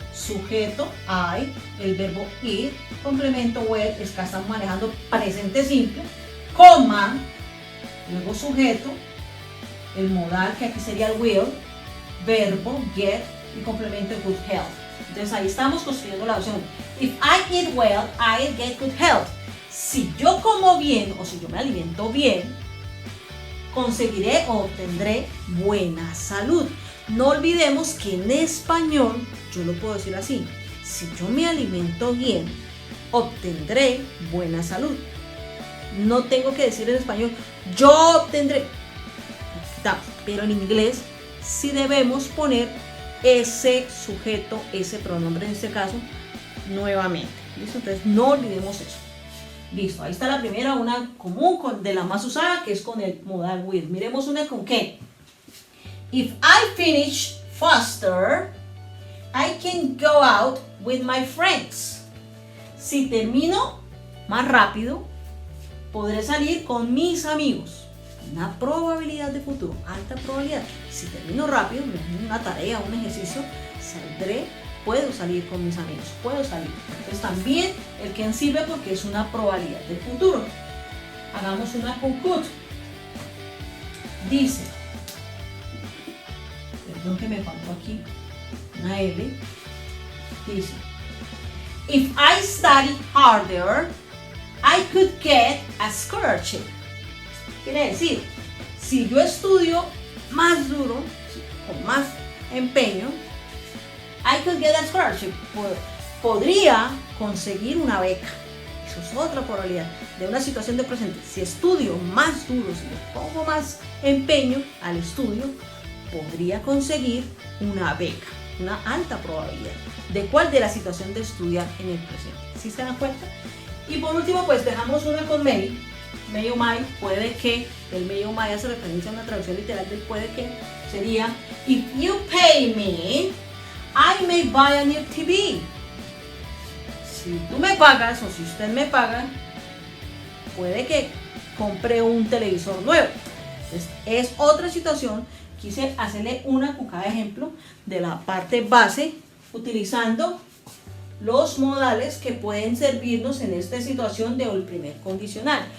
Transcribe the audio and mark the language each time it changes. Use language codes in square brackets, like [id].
[es] Sujeto I, el verbo ir, complemento where, es que estamos manejando presente simple, coma, luego sujeto, el modal, que aquí sería el will, verbo get y complemento [en] good health. [es] Entonces ahí estamos construyendo la opción. [en] If I eat well, I'll get good health. [es] Si yo como bien o si yo me alimento bien, conseguiré o obtendré buena salud. No olvidemos que en español yo lo puedo decir así: si yo me alimento bien, obtendré buena salud. No tengo que decir en español yo obtendré, pero en inglés sí debemos poner ese sujeto, ese pronombre en este caso, nuevamente. ¿Listo? Entonces no olvidemos eso. Listo, ahí está la primera, una común de la más usada, que es con el modal with. Miremos una con qué. [en] If I finish faster, I can go out with my friends. [es] Si termino más rápido, podré salir con mis amigos. Una probabilidad de futuro, alta probabilidad. Si termino rápido, una tarea, un ejercicio, puedo salir con mis amigos, puedo salir. Entonces también el can sirve porque es una probabilidad del futuro. Hagamos una con could. Dice, perdón que me faltó aquí una L. [en] Dice, if I study harder, I could get a scholarship. [es] Quiere decir, si yo estudio más duro, con más empeño, [en] I could get a scholarship. [es] Podría conseguir una beca. Eso es otra probabilidad de una situación de presente. Si estudio más duro, si le pongo más empeño al estudio, podría conseguir una beca. Una alta probabilidad. ¿De cuál? De la situación de estudiar en el presente. ¿Sí se dan cuenta? Y por último, pues dejamos una con may. May o might, puede que. El may o might hace referencia a una traducción literal del puede que. [en] Sería, if you pay me, I may buy a new TV. [es] Si tú me pagas, o si usted me paga, puede que compre un televisor nuevo. Entonces, es otra situación. Quise hacerle una con cada ejemplo de la parte base, utilizando los modales que pueden servirnos en esta situación del primer condicional.